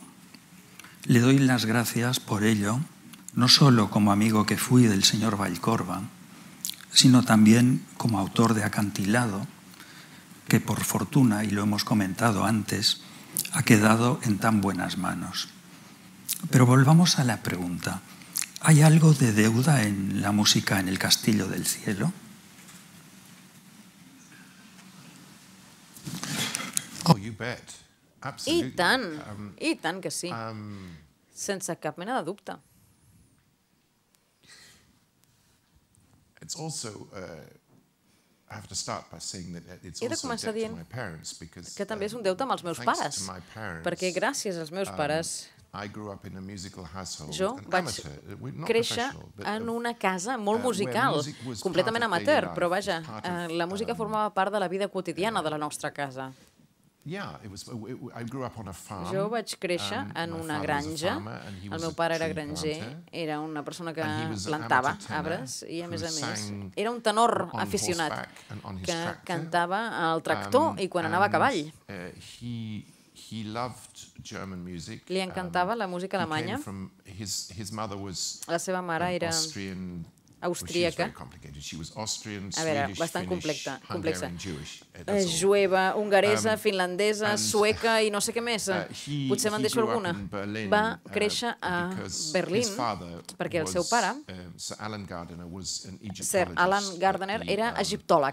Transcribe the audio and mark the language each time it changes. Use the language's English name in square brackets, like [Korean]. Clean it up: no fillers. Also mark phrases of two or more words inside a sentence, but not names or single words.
[Spanish] Le doy las gracias por ello, no solo como amigo que fui del señor Vallcorba, sino también como autor de Acantilado, que por fortuna, y lo hemos comentado antes, ha quedado en tan buenas manos. Pero volvamos a la pregunta. ¿Hay algo de deuda en la música en el Castillo del Cielo? [English] Oh, you bet. Absolutely. [Catalan] I tant que sí. Sense cap mena de dubte. [English] It's also, I have to start by saying that it's [Catalan] He de [English] also a [Catalan] començar [English] debt to [Catalan] dient [English] my parents because [Catalan] que també és un deute amb els meus [English] thanks [Catalan] pares, [English] to my parents, [Catalan] perquè gràcies als meus pares [English] I grew up in a musical household, [Catalan] jo [English] an [Catalan] vaig [English] amateur, not [Catalan] créixer [English] professional, but [Catalan] en una casa molt musical, [English] music was [Catalan] completament [English] part of daily [Catalan] amateur, [English] life, [Catalan] però vaja, [English] part of, [Catalan] la música formava part de la vida quotidiana de la nostra casa. [English] Yeah, I grew up on a farm. [Catalan] Jo vaig créixer en [English] My [Catalan] una [English] father was a [Catalan] granja, [English] farmer and he [Catalan] el [English] was [Catalan] meu [English] a [Catalan] pare era [English] tree [Catalan] granger, [English] planter. [Catalan] era una persona que [English] And he was an [Catalan] plantava [English] amateur tenor [Catalan] arbres i, a [English] who [Catalan] més, [English] sang [Catalan] era un tenor [English] on [Catalan] aficionat [English] horseback and on his [Catalan] que [English] tractor. [Catalan] cantava al tractor i quan anava a cavall. [English] He loved German music. [Catalan] Li encantava la música alemanya. [English] His mother was [Catalan] La seva mare era [English] Austrian. [Catalan] austríaca. A veure, bastant complexa. Jueva, Jueva, hongaresa, finlandesa, sueca i no sé què més. Potser me'n deixo alguna. Va créixer a Berlín perquè el seu pare, Sir Alan Gardner, era egiptòleg.